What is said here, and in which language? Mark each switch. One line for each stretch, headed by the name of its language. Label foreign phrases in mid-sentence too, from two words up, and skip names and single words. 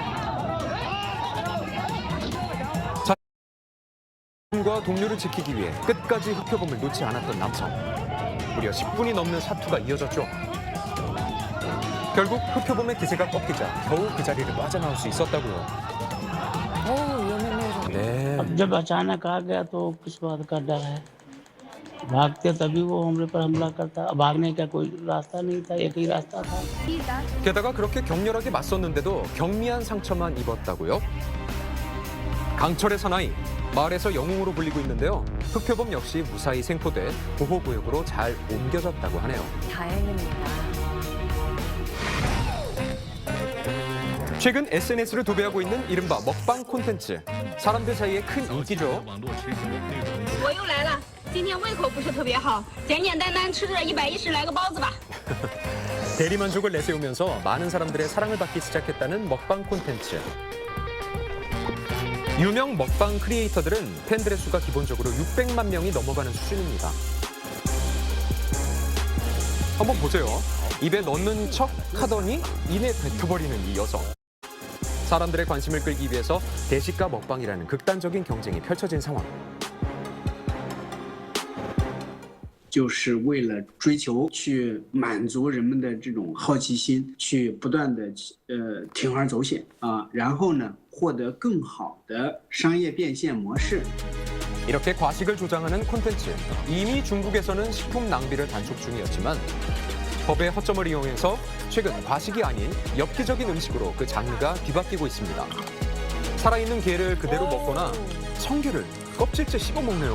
Korean: 자신과 동료를 지키기 위해 끝까지 흑표범을 놓지 않았던 남성. 무려 10분이 넘는 사투가 이어졌죠. 결국 흑표범의 기세가 꺾이자 겨우 그 자리를 빠져나올 수 있었다고요. 네.
Hindi: अब जब अचानक आ गया तो किस बात का डर है भागते तभी वो हमरे पर हमला करता भागने का कोई रास्ता नहीं था एक ही रास्ता था.
Korean: 게다가 그렇게 격렬하게 맞섰는데도 경미한 상처만 입었다고요? 강철의 사나이, 마을에서 영웅으로 불리고 있는데요. 흑표범 역시 무사히 생포돼 보호구역으로 잘 옮겨졌다고 하네요. 다행입니다. 최근 SNS를 도배하고 있는 이른바 먹방 콘텐츠. 사람들 사이에 큰 인기죠.
Chinese: 我又来了，今天胃口不是特别好，简简单单吃着110来个包子吧。
Korean: 대리만족을 내세우면서 많은 사람들의 사랑을 받기 시작했다는 먹방 콘텐츠. 유명 먹방 크리에이터들은 팬들의 수가 기본적으로 600만 명이 넘어가는 수준입니다. 한번 보세요. 입에 넣는 척 하더니 이내 뱉어버리는 이 여성. 사람들의 관심을 끌기 위해서 대식가 먹방이라는 극단적인 경쟁이 펼쳐진 상황.
Chinese: 就是为了追求去满足人们的这种好奇心，去不断的铤而走险啊，然后呢获得更好的商业变现模式。
Korean: 이렇게 과식을 조장하는 콘텐츠. 이미 중국에서는 식품 낭비를 단속 중이었지만 법의 허점을 이용해서 최근 과식이 아닌 엽기적인 음식으로 그 장르가 뒤바뀌고 있습니다. 살아있는 게를 그대로 먹거나 성게를 껍질째 씹어먹네요.